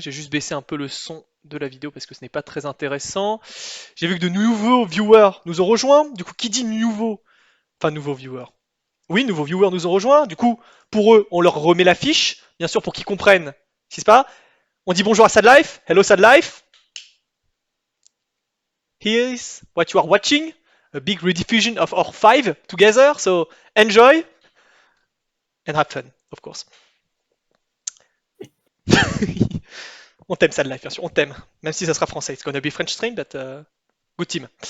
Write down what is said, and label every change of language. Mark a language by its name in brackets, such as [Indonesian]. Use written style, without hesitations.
[French] J'ai juste baissé un peu le son de la vidéo parce que ce n'est pas très intéressant. J'ai vu que de nouveaux viewers nous ont rejoints. Du coup, qui dit nouveau? Enfin, nouveaux viewers. Oui, nouveaux viewers nous ont rejoints. Du coup, pour eux, on leur remet la fiche, bien sûr, pour qu'ils comprennent ce qui se passe. On dit bonjour à Sad Life. [English] Hello Sad Life. Here's what you are watching. A big rediffusion of our 5 together. So enjoy and have fun, of course. [French] On t'aime Sad Life, bien sûr. On t'aime. Même si ça sera français. [English] It's gonna be French stream, but good team.